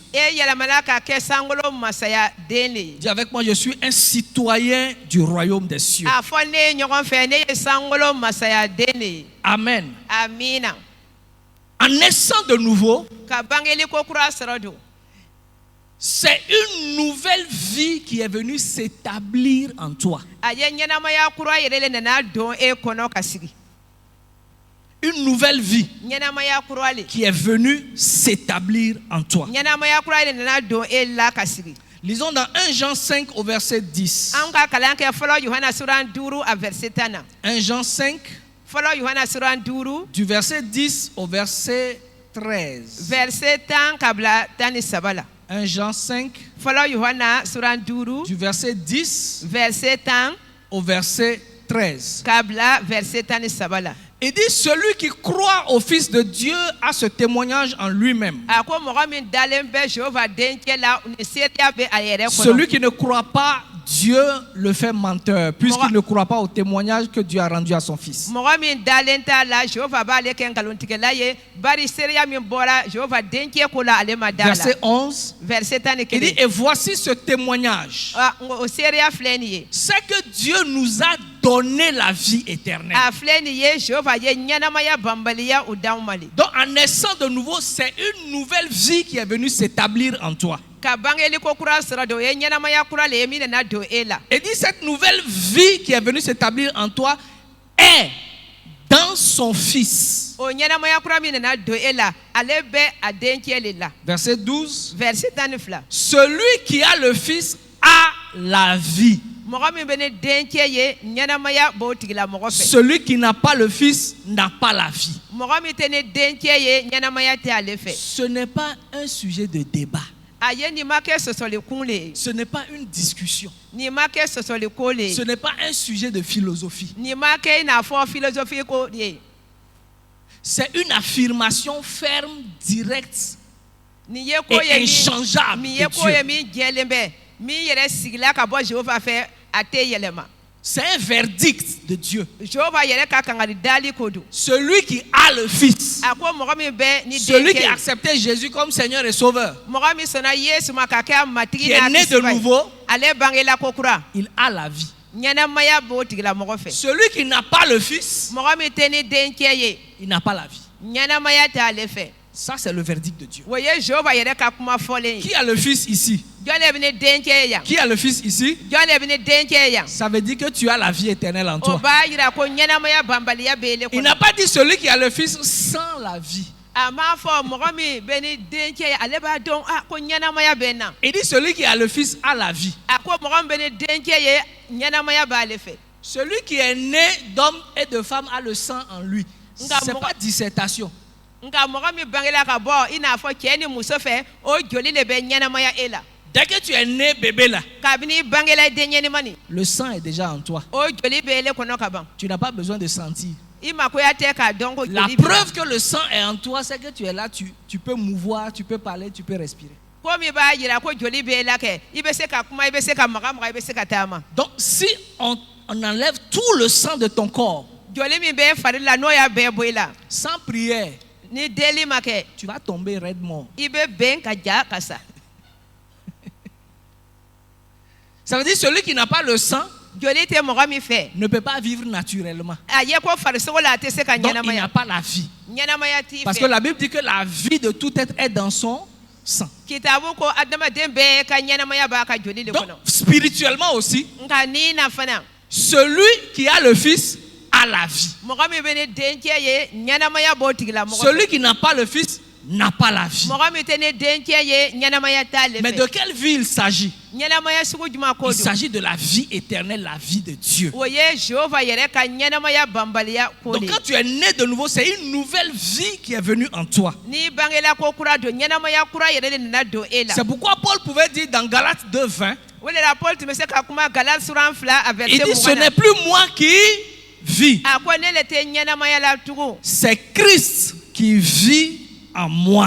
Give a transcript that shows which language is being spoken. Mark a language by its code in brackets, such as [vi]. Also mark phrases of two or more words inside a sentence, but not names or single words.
[bm] E yɛlɛmana ka kɛ sankolo masaya den le ye. [fr] Dis avec moi, je suis un citoyen du royaume des cieux. [bm] A fɔ ne ye ɲɔgɔn fɛ ne ye sankolo masaya den le ye. [fr] Amen. [bm] Amina. [fr] En naissant de nouveau, [bm] Ka bangeli ko kura sɔrɔ don. [fr] c'est une nouvelle vie qui est venue s'établir en toi. [bm] A ye ɲɛnamaya kura yɛrɛ le nana don e kɔnɔ ka sigi. [fr] Une nouvelle vie [bm] Ɲɛnamaya kura le. [fr] qui est venue s'établir en toi. [bm] Ɲɛnamaya kura le nana don e la ka sigi. [fr] Lisons dans 1 Jean 5 au verset 10. [bm] An ka kalan kɛ fɔlɔ Yohana suran 5 a verset 10 na. [fr] 1 Jean 5 [bm] Fɔlɔ Yohana suran 5 [fr] du verset 10 au verset 13. [bm] verset 10 ka bila 13 la. [fr] 1 Jean 5 [bm] Fɔlɔ Yohana suran 5 [fr] du verset 10 [bm] verset 10 [fr] au verset 13. [bm] ka bila verset 13 la. [fr] Il dit, celui qui croit au Fils de Dieu a ce témoignage en lui-même. [bm] A ko mɔgɔ min dalen bɛ Jehova denkɛ la ni seereya bɛ a yɛrɛ kɔnɔ. [fr] Celui qui ne croit pas, Dieu le fait menteur, puisqu'il ne croit pas au témoignage que Dieu a rendu à son Fils. [bm] Mɔgɔ min dalen t'a la Jehova b'ale kɛ nkalontigɛla ye bari seereya min bɔra Jehova denkɛ ko la ale ma da la. [fr] Verset 11, Verset il dit, 11. et voici ce témoignage, [bm] O seereya filɛ nin ye. [fr] c'est que Dieu nous a donné la vie éternelle. [bm] A filɛ nin ye Jehova ye ɲɛnamaya banbaliya o d'anw ma le. [fr] Donc en naissant de nouveau, c'est une nouvelle vie qui est venue s'établir en toi. [bm] Ka bangeli ko kura sɔrɔ don o ye ɲɛnamaya kura le ye min nana don e la. [fr] Et dit, cette nouvelle vie qui est venue s'établir en toi est dans son Fils. [bm] O ɲɛnamaya kura min nana don e la ale bɛ a denkɛ le la. [fr] Verset 12. Verset 12. Celui qui a le Fils a la vie. [bm] Mɔgɔ min bɛ ne denkɛ ye ɲɛnamaya b'o tigilamɔgɔ fɛ. [fr] Celui qui n'a pas le Fils n'a pas la vie. [bm] Mɔgɔ min tɛ ne denkɛ ye ɲɛnamaya tɛ ale fɛ. [fr] Ce n'est pas un sujet de débat. [bm] A ye nin ma kɛ sɔsɔlikun le ye. [fr] Ce n'est pas une discussion. [bm] Nin ma kɛ sɔsɔliko le [fr] Ce [bm] ye. [fr] n'est pas un sujet de philosophie. [bm] Nin ma kɛ i n'a fɔ philosophie ko ye. [fr] C'est une affirmation ferme, directe [bm] Nin ye ko [fr] et [bm] ye [fr] inchangeable [bm] min [fr] de [bm] ye ko ye [fr] Dieu. [bm] min jɛlen bɛ min yɛrɛ sigila ka bɔ Jehova fɛ a tɛ yɛlɛma. [fr] C'est un verdict de Dieu. [bm] Jehova yɛrɛ ka kangari dali ko don. [fr] Celui qui a le Fils, [bm] A ko mɔgɔ min bɛ ni [fr] celui qui [bm] denkɛ a ye. [fr] accepté Jésus comme Seigneur et Sauveur, [bm] Mɔgɔ min sɔnna Yesu ma ka kɛ a matigi [fr] qui est [bm] n'a [fr] né de [bm] kisiba ye. [fr] nouveau, [bm] Ale bangela ko kura. [fr] il a la vie. [bm] Ɲɛnamaya b'o tigilamɔgɔ fɛ. [fr] Celui qui n'a pas le Fils, [bm] Mɔgɔ min tɛ ni denkɛ ye [fr] il n'a pas la vie. [bm] ɲɛnamaya tɛ ale fɛ. [fr] Ça, c'est le verdict de Dieu. [bm] O ye Jehova yɛrɛ ka kuma fɔlen ye. [fr] Qui a le Fils ici? [bm] Jɔn de bɛ ne denkɛ ye yan? [fr] Qui a le Fils ici? [bm] Jɔn de bɛ ne denkɛ ye yan? [fr] Ça veut dire que tu as la vie éternelle en [bm] O [fr] toi. [bm] b'a yira ko ɲɛnamaya banbaliya b'ele [fr] Il n'a [bm] kɔnɔ. [fr] pas dit celui qui a le Fils sans la vie. [bm] A m'a fɔ mɔgɔ min bɛ ni denkɛ ye ale b'a dɔn ko ɲɛnamaya bɛ n na. [fr] Il dit celui qui a le Fils a la vie. [bm] A ko mɔgɔ min bɛ ni denkɛ ye ɲɛnamaya b'ale fɛ. [fr] Celui qui est né d'homme et de femme a le sang en lui. [bm] Nga [fr] C'est mo- pas dissertation. [bm] Nka mɔgɔ min bangela ka bɔ i n'a fɔ cɛ ni muso fɛ o joli le bɛ ɲɛnamaya e la. [fr] Dès que tu es né bébé là, [bm] Kabini i bangela i den ɲɛnima nin [fr] le sang est déjà en toi. [bm] o joli bɛ ele kɔnɔ ka ban. [fr] Tu n'as pas besoin de sentir. [bm] I mako ya tɛ k'a dɔn ko [fr] La [bm] joli b'i la. [fr] preuve que le sang est en toi, c'est que tu es là, tu peux mouvoir, tu peux parler, tu peux respirer. [bm] Ko min b'a yira ko joli b'e la kɛ i bɛ se ka kuma i bɛ se ka maga i bɛ se ka taama. [fr] Donc si on enlève tout le sang de ton corps, [bm] Joli min b'e fari la n'o y'a bɛɛ bɔ i la [fr] sans prière, [bm] ni deli ma kɛ [fr] tu vas tomber raide mort. [bm] i bɛ bɛn ka ja ka sa. [fr] Ça veut dire celui qui n'a pas le sang [bm] Joli tɛ mɔgɔ min fɛ [fr] ne peut pas vivre naturellement. [bm] a ye ko farisogo la a tɛ se ka [fr] Donc il n'a [bm] ɲɛnamaya. [fr] pas la vie. [bm] Ɲɛnamaya t'i [fr] Parce que [bm] fɛ. [fr] la Bible dit que la vie de tout être est dans son sang. [bm] Kitabu ko adamaden bɛɛ ka ɲɛnamaya b'a ka joli de [fr] Donc [bm] kɔnɔ. [fr] spirituellement aussi, [bm] Nka ni na fana [fr] celui qui a le Fils a la vie. [bm] mɔgɔ min bɛ ni dencɛ ye ɲɛnamaya b'o tigila mɔgɔ [fr] Celui [bm] fɛ. [fr] qui n'a pas le Fils n'a pas la vie. [bm] Mɔgɔ min tɛ ni dencɛ ye ɲɛnamaya t'ale [fr] Mais de [bm] fɛ. [fr] quelle vie il s'agit? [bm] Ɲɛnamaya sugu jumɛn ko [fr] Il [bm] don? [fr] s'agit de la vie éternelle, la vie de Dieu. [bm] O ye Jehova yɛrɛ ka ɲɛnamaya banbaliya ko [fr] Donc [bm] de ye. [fr] quand tu es né de nouveau, c'est une nouvelle vie qui est venue en toi. [bm] N'i bangela ko kura don ɲɛnamaya kura yɛrɛ de nana don e la. [fr] C'est pourquoi Paul pouvait dire dans Galates 2:20, [bm] O de la Paul tun bɛ se ka kuma Galate suran 2 a [fr] il [bm] verset [fr] dit ce [bm] 20 [fr] n'est [bm] na. [fr] plus moi qui vis, [bm] A ko ne le tɛ ɲɛnamaya la tugun. [fr] c'est Christ qui vit en moi.